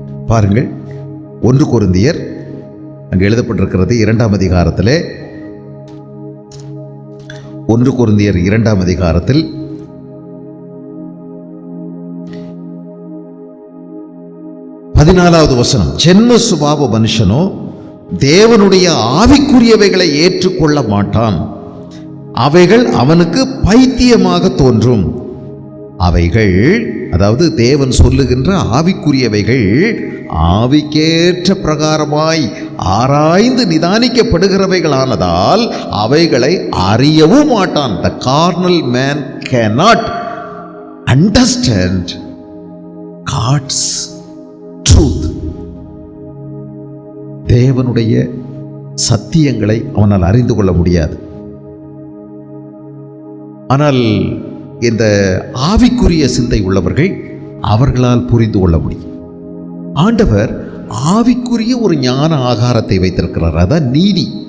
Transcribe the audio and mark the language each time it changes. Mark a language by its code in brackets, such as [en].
[ta] பாருங்கள், 1 கொரிந்தியர் அங்கு எழுதப்பட்டிருக்கிறது 2ஆம் அதிகாரத்தில், 1 கொரிந்தியர் 2ஆம் அதிகாரத்தில் 14வது வசனம், ஜென்ம சுபாவ மனுஷனோ தேவனுடைய ஆவிக்குரியவைகளை ஏற்றுக்கொள்ள மாட்டான், அவைகள் அவனுக்கு பைத்தியமாக தோன்றும். அவைகள், அதாவது தேவன் சொல்லுகின்ற ஆவிக்குரியவைகள், ஆவிக்கேற்ற பிரகாரமாய் ஆராய்ந்து நிதானிக்கப்படுகிறவைகளானதால் அவைகளை அறியவும் மாட்டான். [en] The carnal man cannot understand God's truth. [ta] தேவனுடைய சத்தியங்களை அவனால் அறிந்து கொள்ள முடியாது. ஆனால் இந்த ஆவிக்குரிய சிந்தை உள்ளவர்கள் அவர்களால் புரிந்து கொள்ள முடியும். ஆண்டவர் ஆவிக்குரிய ஒரு ஞான ஆகாரத்தை வைத்திருக்கிறார், அதான் நீதி.